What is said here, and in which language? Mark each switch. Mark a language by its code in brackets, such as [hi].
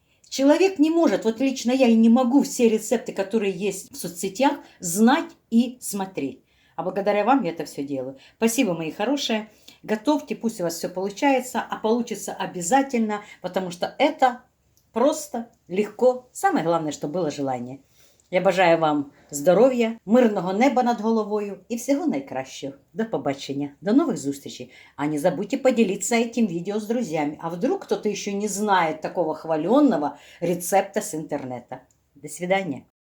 [ru] Человек не может, вот лично я и не могу все рецепты, которые есть в соцсетях, знать и смотреть. А благодаря вам я это все делаю. Спасибо, мои хорошие. Готовьте, пусть у вас все получается, а получится обязательно, потому что это просто, легко. Самое главное, чтобы было желание. [uk] Я бажаю вам здоров'я, мирного неба над головою [ru] и всего [uk] найкращего. До побачення, до новых зустрічей. [ru] А не забудьте поделиться этим видео с друзьями. А вдруг кто-то еще не знает такого хваленного рецепта с интернета. До свидания.